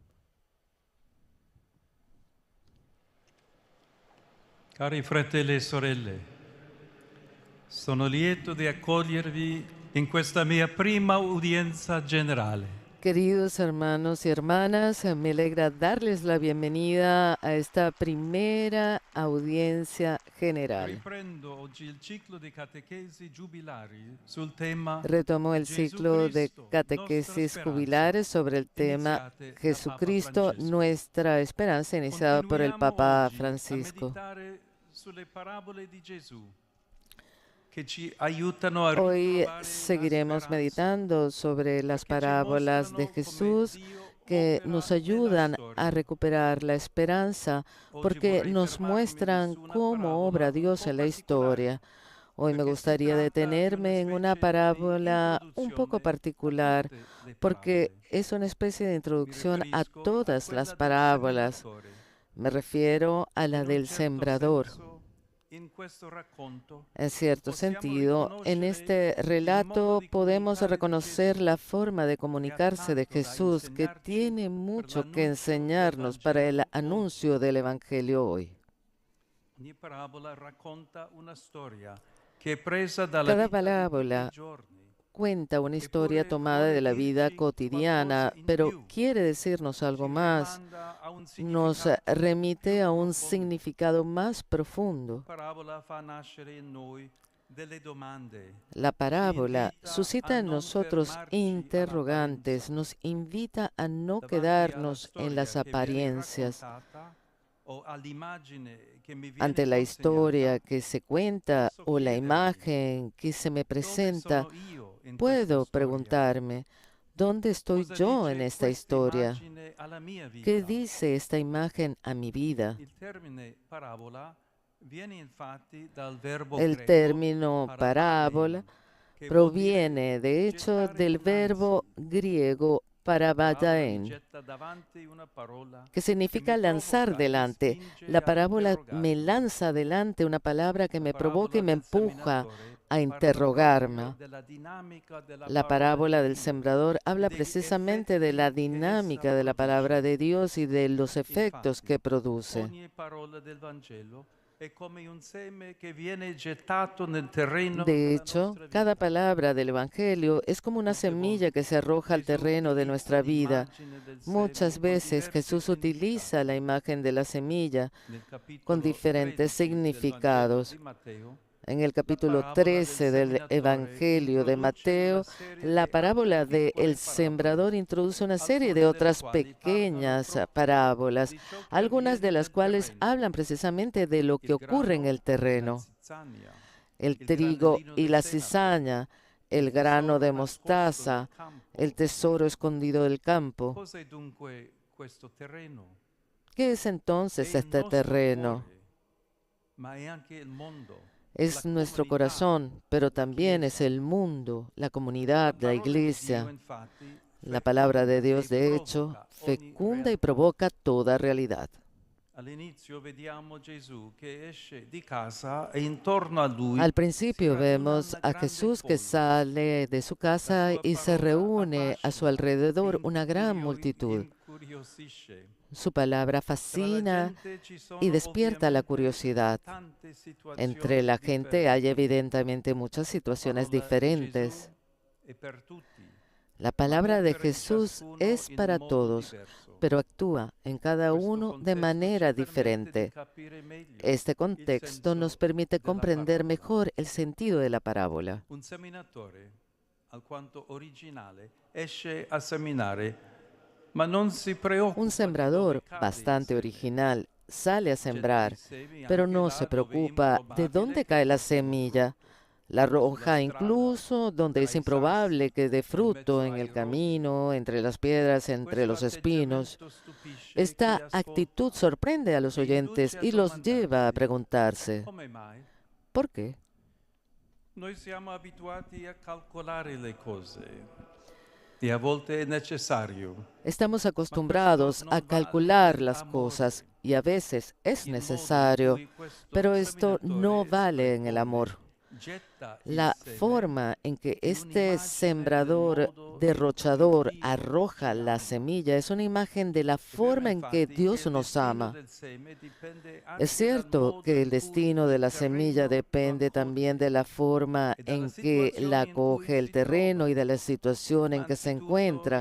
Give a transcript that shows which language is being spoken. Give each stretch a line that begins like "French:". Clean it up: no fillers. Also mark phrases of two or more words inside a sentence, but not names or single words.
Italian: Cari fratelli e sorelle, sono lieto di accogliervi in questa mia prima udienza generale.
Spanish: Queridos hermanos y hermanas, me alegra darles la bienvenida a esta primera audiencia general.
Italian: Riprendo oggi il ciclo di catechesi giubilari sul tema
Spanish: Retomo el ciclo de Jesucristo, catequesis
Italian: nostra speranza,
Spanish: jubilares sobre el tema
Italian: iniziate da
Spanish: Jesucristo,
Italian: Papa Francesco.
Spanish: nuestra esperanza, iniciado por el Papa
Italian: Continuiamo oggi
Spanish: Francisco.
Italian: a meditare sulle parabole di Gesù che ci aiutano a
Spanish: Hoy
Italian: ritrovare la
Spanish: seguiremos
Italian: speranza,
Spanish: meditando sobre las
Italian: perché ci
Spanish: parábolas de
Italian: mostrano come
Spanish: Jesús
Italian: Dio
Spanish: que
Italian: opera
Spanish: nos
Italian: nella
Spanish: ayudan
Italian: storia.
Spanish: a recuperar la esperanza
Italian: Oggi
Spanish: porque
Italian: vorrei
Spanish: nos
Italian: fermarmi
Spanish: muestran
Italian: su una
Spanish: cómo
Italian: parabola
Spanish: obra
Italian: un
Spanish: Dios
Italian: po'
Spanish: en la
Italian: particolare,
Spanish: historia. Hoy me
Italian: perché si
Spanish: gustaría
Italian: tratta di
Spanish: detenerme en una
Italian: specie di
Spanish: parábola un poco
Italian: introduzione a
Spanish: particular
Italian: tutte le
Spanish: porque
Italian: parabole.
Spanish: es una especie de
Italian: Mi
Spanish: introducción a
Italian: riferisco a
Spanish: todas
Italian: quella
Spanish: las
Italian: del
Spanish: parábolas.
Italian: seminatore.
Spanish: Me refiero a la
Italian: In un
Spanish: del
Italian: certo
Spanish: sembrador.
Italian: senso, in questo racconto
Spanish: En cierto
Italian: possiamo
Spanish: sentido, en
Italian: riconoscere
Spanish: este
Italian: il
Spanish: relato
Italian: modo di
Spanish: podemos
Italian: comunicare di
Spanish: reconocer
Italian: Gesù,
Spanish: la forma de
Italian: che ha
Spanish: comunicarse de
Italian: tanto da
Spanish: Jesús que
Italian: insegnarci
Spanish: tiene
Italian: per
Spanish: mucho que
Italian: l'annuncio del
Spanish: enseñarnos para el
Italian: Vangelo
Spanish: anuncio
Italian: oggi.
Spanish: del Evangelio hoy.
Italian: Ogni parabola racconta una storia che è presa dalla
Spanish: Cada
Italian: vita di tutti i
Spanish: parábola
Italian: giorni,
Spanish: cuenta una historia
Italian: eppure
Spanish: tomada de
Italian: vuole
Spanish: la vida
Italian: dirci
Spanish: cotidiana,
Italian: qualcosa in
Spanish: pero
Italian: più,
Spanish: quiere decirnos algo
Italian: ci
Spanish: más,
Italian: rimanda a un
Spanish: nos
Italian: significato
Spanish: remite
Italian: più
Spanish: a un
Italian: profondo.
Spanish: significado más
Italian: La
Spanish: profundo.
Italian: parabola fa nascere in noi delle domande.
Spanish: La parábola
Italian: Ci invita
Spanish: suscita
Italian: a
Spanish: en
Italian: non
Spanish: nosotros
Italian: fermarci
Spanish: interrogantes,
Italian: all'apparenza.
Spanish: nos invita a no
Italian: Davanti alla
Spanish: quedarnos en las
Italian: storia che viene
Spanish: apariencias.
Italian: raccontata o all'immagine che mi viene
Spanish: Ante la historia
Italian: consegnata,
Spanish: que se cuenta
Italian: posso
Spanish: o la
Italian: chiedermi
Spanish: imagen que se me
Italian: dove
Spanish: presenta,
Italian: sono io in questa
Spanish: puedo
Italian: storia?
Spanish: preguntarme, ¿dónde estoy
Italian: Cosa
Spanish: yo en
Italian: dice
Spanish: esta
Italian: questa
Spanish: historia?
Italian: immagine alla mia
Spanish: ¿Qué
Italian: vita?
Spanish: dice esta imagen a mi vida?
Italian: Il termine parabola viene infatti dal verbo
Spanish: El
Italian: greco
Spanish: término
Italian: parabadein,
Spanish: parábola
Italian: che vuol dire
Spanish: proviene, de hecho,
Italian: gettare
Spanish: del verbo
Italian: dinanzi.
Spanish: griego
Italian: La parabola mi
Spanish: parabadain,
Italian: getta davanti una parola
Spanish: que
Italian: che
Spanish: significa
Italian: mi
Spanish: lanzar
Italian: provoca, mi
Spanish: delante.
Italian: spinge
Spanish: La
Italian: a
Spanish: parábola me
Italian: interrogarmi.
Spanish: lanza adelante una palabra que
Italian: La
Spanish: me provoca y
Italian: parabola
Spanish: me
Italian: del
Spanish: empuja
Italian: seminatore
Spanish: a
Italian: parla proprio
Spanish: interrogarme.
Italian: della dinamica della
Spanish: La
Italian: parola
Spanish: parábola
Italian: di
Spanish: del
Italian: Dio
Spanish: sembrador
Italian: e
Spanish: habla
Italian: degli
Spanish: precisamente de la
Italian: effetti che essa
Spanish: dinámica de la palabra
Italian: produce.
Spanish: de Dios y de los efectos
Italian: Infatti,
Spanish: que produce.
Italian: ogni parola del Vangelo è come un seme che viene gettato nel terreno
Spanish: De
Italian: della
Spanish: hecho,
Italian: nostra
Spanish: cada
Italian: vita.
Spanish: palabra del Evangelio es como una
Italian: Molte
Spanish: semilla
Italian: volte
Spanish: que se arroja al
Italian: Gesù
Spanish: terreno de
Italian: utilizza
Spanish: nuestra vida.
Italian: l'immagine del
Spanish: Muchas
Italian: seme con
Spanish: veces
Italian: diversi
Spanish: Jesús utiliza la
Italian: significati.
Spanish: imagen de la semilla
Italian: Nel
Spanish: con
Italian: capitolo
Spanish: diferentes
Italian: 13 del Vangelo
Spanish: significados.
Italian: di Matteo,
Spanish: En el
Italian: la
Spanish: capítulo
Italian: parabola del
Spanish: 13 del
Italian: seminatore
Spanish: Evangelio de
Italian: introduce una
Spanish: Mateo,
Italian: serie
Spanish: la
Italian: di
Spanish: parábola
Italian: altre
Spanish: de
Italian: piccole
Spanish: El Sembrador
Italian: parabole,
Spanish: introduce una serie
Italian: alcune
Spanish: de
Italian: delle
Spanish: otras
Italian: quali parlano
Spanish: pequeñas
Italian: proprio
Spanish: parábolas,
Italian: di ciò che
Spanish: algunas de
Italian: avviene
Spanish: las
Italian: nel
Spanish: cuales
Italian: terreno.
Spanish: hablan precisamente de lo que
Italian: Il
Spanish: ocurre en
Italian: grano
Spanish: el
Italian: e la
Spanish: terreno,
Italian: zizzania,
Spanish: el
Italian: il
Spanish: trigo
Italian: granellino
Spanish: y
Italian: di
Spanish: la
Italian: senape,
Spanish: cizaña,
Italian: il
Spanish: el grano
Italian: tesoro
Spanish: de
Italian: nascosto
Spanish: mostaza,
Italian: nel campo.
Spanish: el tesoro escondido del campo.
Italian: Cosa è dunque questo terreno?
Spanish: ¿Qué es entonces
Italian: È il
Spanish: este
Italian: nostro
Spanish: terreno?
Italian: cuore, ma è anche il mondo,
Spanish: Es
Italian: la
Spanish: nuestro
Italian: comunità,
Spanish: corazón, pero
Italian: la
Spanish: también es
Italian: Chiesa.
Spanish: el mundo, la
Italian: La
Spanish: comunidad, la
Italian: parola di Dio,
Spanish: iglesia.
Italian: infatti,
Spanish: La palabra de
Italian: feconda
Spanish: Dios,
Italian: e
Spanish: de hecho,
Italian: provoca ogni
Spanish: fecunda y
Italian: realtà.
Spanish: provoca toda realidad.
Italian: All'inizio vediamo Gesù che esce di casa e intorno a lui
Spanish: Al
Italian: si
Spanish: principio
Italian: raduna
Spanish: vemos
Italian: una
Spanish: a
Italian: grande
Spanish: Jesús que
Italian: folla.
Spanish: sale de su casa
Italian: La sua
Spanish: y se
Italian: parola
Spanish: reúne a su
Italian: affascina,
Spanish: alrededor una gran multitud.
Italian: incuriosisce.
Spanish: Su palabra
Italian: Tra la
Spanish: fascina
Italian: gente ci sono
Spanish: y despierta la
Italian: ovviamente
Spanish: curiosidad.
Italian: tante
Spanish: Entre la
Italian: situazioni
Spanish: gente hay
Italian: differenti.
Spanish: evidentemente muchas situaciones
Italian: Parola di
Spanish: diferentes.
Italian: Gesù è per tutti,
Spanish: La
Italian: ma
Spanish: palabra de
Italian: opera in
Spanish: Jesús
Italian: ciascuno
Spanish: es
Italian: in
Spanish: para
Italian: modo
Spanish: todos,
Italian: diverso.
Spanish: pero actúa en cada
Italian: Questo
Spanish: uno de
Italian: contesto
Spanish: manera
Italian: ci permette di
Spanish: diferente.
Italian: capire meglio
Spanish: Este
Italian: il
Spanish: contexto nos
Italian: senso
Spanish: permite
Italian: della
Spanish: comprender
Italian: parola.
Spanish: mejor el sentido de la parábola.
Italian: Un seminatore, alquanto originale, esce a seminare, ma non si preoccupa
Spanish: Un
Italian: di
Spanish: sembrador
Italian: dove cade il
Spanish: bastante
Italian: seme.
Spanish: original sale a
Italian: Getta
Spanish: sembrar,
Italian: i semi
Spanish: pero
Italian: anche
Spanish: no
Italian: là
Spanish: se
Italian: dove è
Spanish: preocupa de
Italian: improbabile
Spanish: dónde
Italian: che
Spanish: cae la
Italian: portino
Spanish: semilla.
Italian: frutto.
Spanish: La
Italian: Sulla
Spanish: roja
Italian: strada,
Spanish: incluso donde es
Italian: tra i
Spanish: improbable
Italian: sassi,
Spanish: que dé
Italian: in
Spanish: fruto
Italian: mezzo
Spanish: en
Italian: ai
Spanish: el
Italian: rodi.
Spanish: camino, entre las piedras, entre
Italian: Questo
Spanish: los espinos.
Italian: atteggiamento stupisce
Spanish: Esta
Italian: chi
Spanish: actitud
Italian: ascolta
Spanish: sorprende a los
Italian: e
Spanish: oyentes
Italian: induce a
Spanish: y los lleva a
Italian: domandarsi,
Spanish: preguntarse,
Italian: come mai?
Spanish: ¿por qué?
Italian: Noi siamo abituati a calcolare le cose e a volte è necessario.
Spanish: Estamos acostumbrados a calcular las cosas y a veces es
Italian: Il modo in
Spanish: necesario,
Italian: cui questo
Spanish: pero esto no
Italian: seminatore
Spanish: vale en el
Italian: sprecone,
Spanish: amor.
Italian: getta
Spanish: La forma en que este sembrador derrochador arroja la semilla es una imagen de la forma en que Dios nos ama. Es cierto que el destino de la semilla depende también de la forma en que la acoge el terreno y de la situación en que se encuentra.